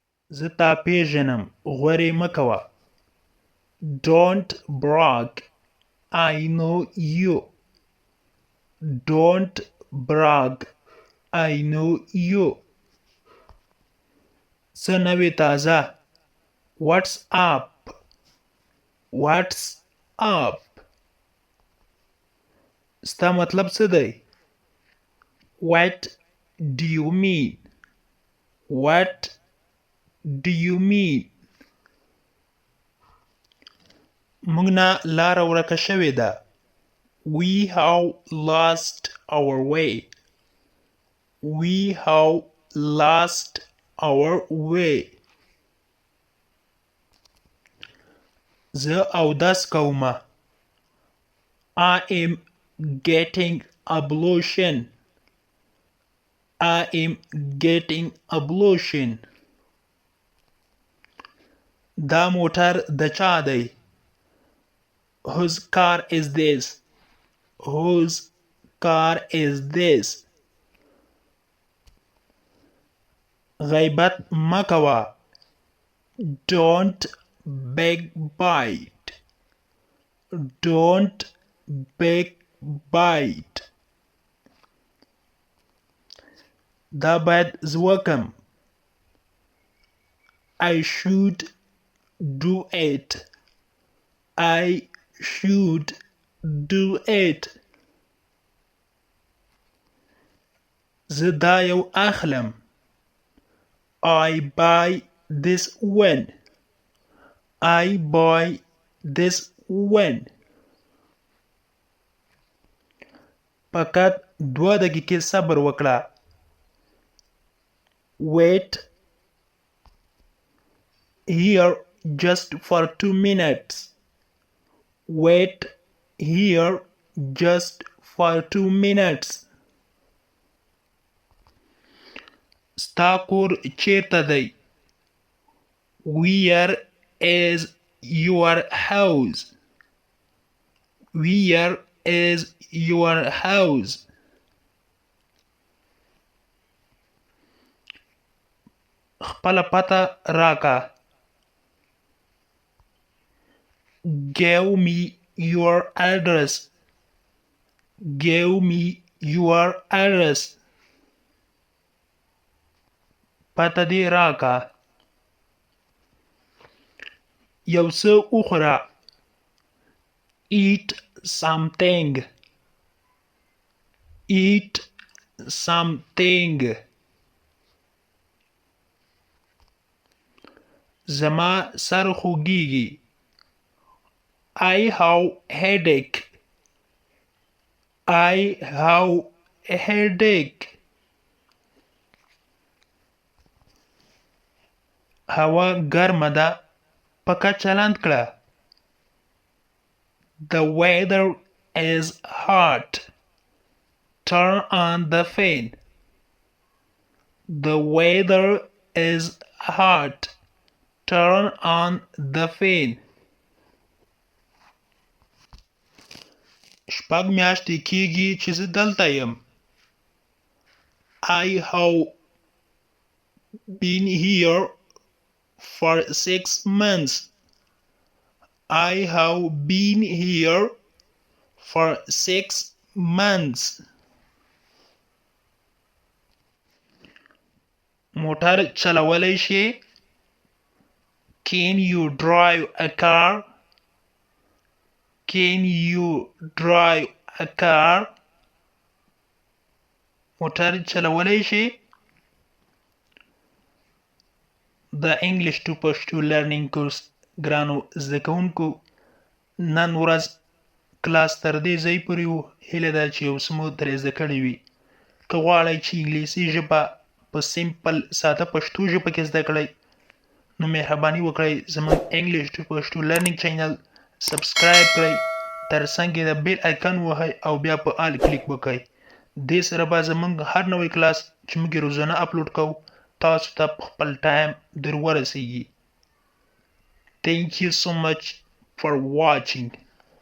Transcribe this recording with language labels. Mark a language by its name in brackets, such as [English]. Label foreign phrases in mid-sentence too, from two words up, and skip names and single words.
[Pashto] زه تا پیژنم غورې مه کوه. [English] Don't brag. I know you. Don't brag. I know you. [Pashto] څه نوې تازه. [English] What's up? What's up? [Pashto] ستا مطلب څه دی؟ [English] What do you mean? What do you mean? [Pashto] موږ نه لاره ورکه شوې ده. [English] We have lost our way. We have lost our way. [Pashto] زه اودس کومه. [English] I am getting ablution. I am getting ablution. [Pashto] دا موټر د چا دی؟ [English] Whose car is this? Whose car is this? [Pashto] غیبت مه کوه. [English] Don't backbite. Don't backbite. [Pashto] دا باید زه وکم. [English] I should do it. I should do it. [Pashto] زه دا یو اخلم. [English] I buy this one. I buy this one. [Pashto] فقط 2 دقیقې صبر وکړه. [English] Wait here just for 2 minutes. Wait here just for 2 minutes. [Pashto] ستا کور چیرته دی؟ [English] Where is your house? Where is your house? [Pashto] خپله پته راکه. [English] Give me your address. Give me your address. [Pashto] پته دې راکه. یو څه وخوره. [English] Eat something. Eat something. [Pashto] زما سر خوږیږي. [English] I have headache. I have a headache. [Pashto] هوا ګرمه ده. پکه چلند کړه. [English] The weather is hot. Turn on the fan. The weather is hot. Turn on the fan. [Pashto] شپږ میاشتې کیږي چې زه دلته یم. [English] I have been here for 6 months. I have been here for 6 months. [Pashto] موټر چلولی شې؟ [English] Can you drive a car? Can you drive a car? [Pashto] موټر چلولی شې؟ [English] The English to Pashto learning course [Pashto] ګرانو زده کوونکو نن ورځ کلاس تر دې ځای پورې و. هیله ده چې یو څه مو ترې زده کړي وي. که غواړئ چې انګلیسي ژبه په سمپل ساده پښتو ژبه کې زده کړئ نو مهرباني وکړئ زموږ [English] English to Pashto learning [Pashto] چینل سبسکرایب کړئ. تر څنګ یې د [English] bell icon [Pashto] ووهئ او بیا په [English] all click [Pashto] وکړئ. دې سره به زموږ هر نوی کلاس چې موږ یې روزانه اپلوډ کوو تاسو ته په خپل ټایم در ورسیږي. [English] Thank you so much for watching.